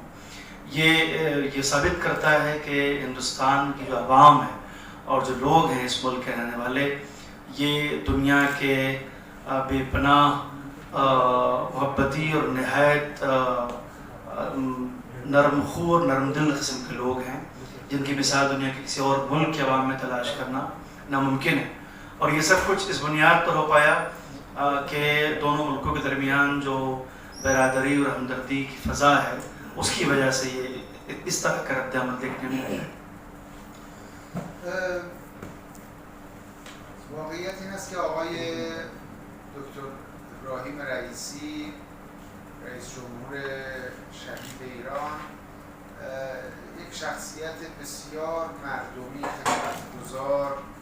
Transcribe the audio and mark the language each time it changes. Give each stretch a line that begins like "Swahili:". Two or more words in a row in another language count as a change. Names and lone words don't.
Urdu: یہ ثابت کرتا ہے کہ ہندوستان کی جو عوام ہے اور جو لوگ ہیں اس ملک کے رہنے والے، یہ دنیا کے بے پناہ محبتی اور نہایت نرم خور نرم دل قسم کے لوگ ہیں، جن کی مثال دنیا کے کسی اور ملک کے عوام میں تلاش کرنا ناممکن ہے. اور یہ سب کچھ اس بنیاد پر ہو پایا کہ دونوں ملکوں کے درمیان جو برادری اور ہمدردی کی فضا ہے، اس کی وجہ سے یہ اس طرح کا ردِ عمل دیکھنے میں آیا.
Persian: واقعیت این است که آقای دکتر ابراهیم رئیسی، رئیس جمهور شهید ایران، یک شخصیت بسیار مردمی، خدمتگزار،